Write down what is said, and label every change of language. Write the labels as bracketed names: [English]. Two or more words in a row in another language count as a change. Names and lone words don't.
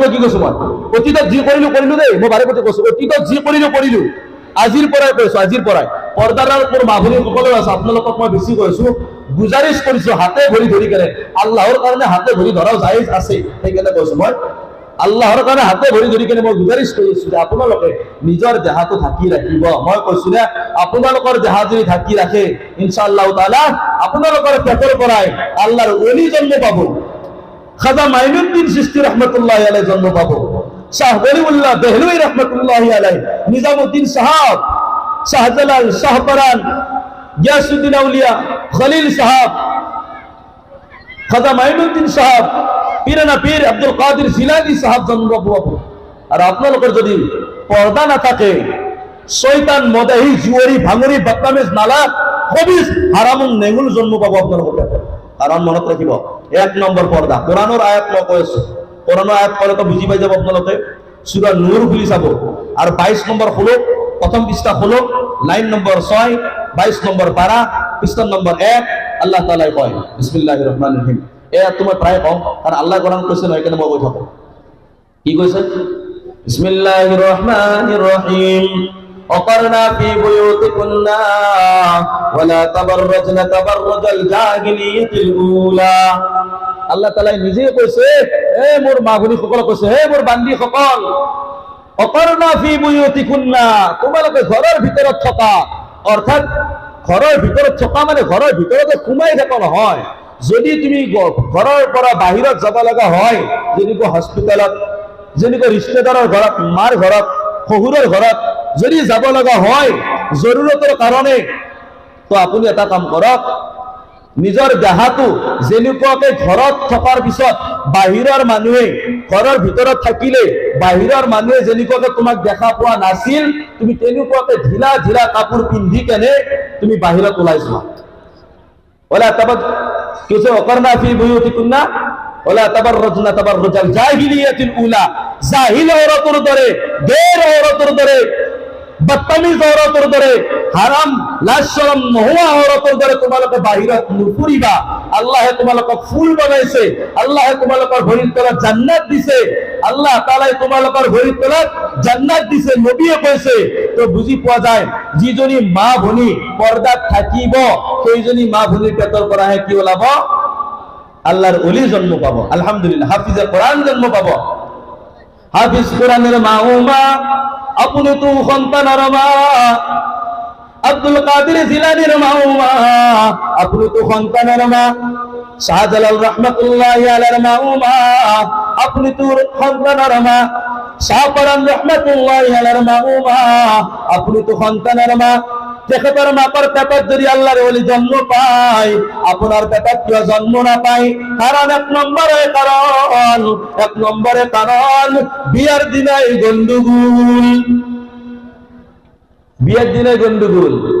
[Assamese] কি কৈছো মই, অতীতত যি কৰিলো কৰিলো দেই, মই বাৰে বাৰে কৈছো, অতীতত যি কৰিলো কৰিলো, আজিৰ পৰাই কৈছো, আজিৰ পৰাই পৰ্দাৰ মোৰ মা ভনী সকলো আছে, আপোনালোকক মই বেছি কৈছো, গুজাৰিশ কৰিছো, হাতে ভৰি ধৰি কেনে, [Arabic] الله [Assamese] হাতে ভৰি ধৰাও জায়েজ আছে, সেইকাৰণে কৈছো মই আল্লাহৰ কাৰণে হাতে ভৰি ধৰি কেনে মই গুজাৰিশ কৰিছো যে আপোনালোকে নিজৰ দেহাটো ঢাকি ৰাখিব। মই কৈছো যে আপোনালোকৰ দেহা যদি ঢাকি ৰাখে [Arabic] إن شاء الله تعالى [Assamese] আপোনালোকৰ পেটৰ পৰাই আল্লাহৰ ওলি জন্ম পাব, খাজা মাইনুদ্দিন চিশতি [Arabic] رحمة الله عليه [Assamese] জন্ম পাব, শাহ ওলিউল্লাহ দেহলভী [Arabic] رحمة الله عليه, [Assamese] নিজামউদ্দিন সাহাব, শাহজালাল, শাহপরান, গিয়াসউদ্দিন আউলিয়া, খলিল সাহাব, খাজা মাইনুদ্দিন সাহাব, পীরানা পীর আব্দুল কাদের জিলানী সাহাব জন্ম পাবো। [Bangla] আর আপনাদের যদি পর্দা না থাকে, শয়তান, মদাহি, জুয়ারি, ভাঙরি, বদনামিজ, নালা, খবিস, হারামুন, নেঙ্গুল জন্ম পাবো আপনাদের। [Assamese] কারণ মনত রাখিব, এক নম্বর পর্দা, কোরআনের আয়াত মই কৈছো, [Bangla] কোরআনের আয়াত পড়লে তো বুঝি পাই যাব আপনাদের। সূরা নূর খুলি চাব, আর 22 নম্বর হলো প্রথম পৃষ্ঠা হলো, লাইন নম্বর 6, 22 নম্বর পারা, পৃষ্ঠা নম্বর 1, [Arabic] الله تعالى [Bangla] কয় [Arabic] بسم الله الرحمن الرحيم. [Bangla] তুমি প্রায় কম, কারণ আল্লাহ কোরআন কইছে না, এখানে মই কৈ থাকো। কি কইছে? [Arabic] بسم الله الرحمن الرحيم, وقرنا في بيوتكنا ولا تبرجن تبرج الجاهلية الأولى। الله تعالى [Assamese] নিজে কইছে, এ মোর মা ভনী সকল কইছে, হে মোর বান্দি সকল, [Arabic] وقرنا في بيوتكنا, [Assamese] তোমালোকে ঘরের ভিতৰত থকা, অর্থাৎ ঘরের ভিতৰত থকা মানে ঘরের ভিতৰতে সোমাই থাকা নহয়। যদি তুমি ঘৰৰ পৰা বাহিৰত যাব লগা হয়, যেনেকৈ হস্পিটেলত, যেনেকৈ ৰিষ্টেদাৰৰ ঘৰত, মাৰ ঘৰত, শহুৰৰ ঘৰত যদি যাব লগা হয় জৰুৰতৰ কাৰণে, তো আপুনি এটা কাম কৰক, নিজৰ দেহাটো যেনেকুৱাকৈ ঘৰত থকাৰ পিছত বাহিৰৰ মানুহে, ঘৰৰ ভিতৰত থাকিলে বাহিৰৰ মানুহে যেনেকুৱাকৈ তোমাক দেখা পোৱা নাছিল, তুমি তেনেকুৱাকৈ ঢিলা ঢিলা কাপোৰ পিন্ধি কেনে তুমি বাহিৰত ওলাই যোৱা। [Arabic] ولا تبد كيسو وقرن في بيوتكن ولا تبرجن تبرج الجاهلية الأولى, [Assamese] জাহিল ঔরতের দরে, বের ঔরতের দরে, বদতমিজ ঔরতের দরে, হারাম লাজ শরম নোহোৱা ঔরতের দরে তোমালোকে বাহিৰত নুফুৰিবা। আল্লাহে তোমালোকক ফুল বনাইছে, আল্লাহে তোমালোকৰ ভৰিৰ তলত জান্নাত দিছে, [Arabic] الله تعالى [Assamese] তোমালোকৰ ভৰিৰ তলত জান্নাত দিছে, নবীয়ে কৈছে। তো বুজি পোৱা যায়, যিজনী মা ভনী পৰ্দাত থাকিব সেইজনী মা ভনীৰ পেটৰ পৰাহে কি ওলাব? আল্লাহর ওলি জন্ম পাব। [Bangla] আলহামদুলিল্লাহ, হাফিজে কোরআন জন্ম পাব। হাফিজ কোরআনের মা উমা, আপনি তো সন্তানের মা, আব্দুল কাদের জিলানীর মা উমা, আপনি তো সন্তানের মা, শাহজালাল [Arabic] رحمة الله عليه [Bangla] মা উমা, আপনি তোর সন্তানের মা। শাহপরান [Arabic] رحمة الله عليه [Bangla] মা ও মা, আপনি তো সন্তানের মা। [Assamese] তেখেতৰ মাকৰ পেটত যদি আল্লাহৰ ওলি জন্ম পায়, আপোনাৰ পেটত কিয় জন্ম নাপায়? কাৰণ এক নম্বৰে কাৰণ বিয়াৰ দিনাই গণ্ডগোল। [Bangla] বিয়ার দিনে গন্ডগোল।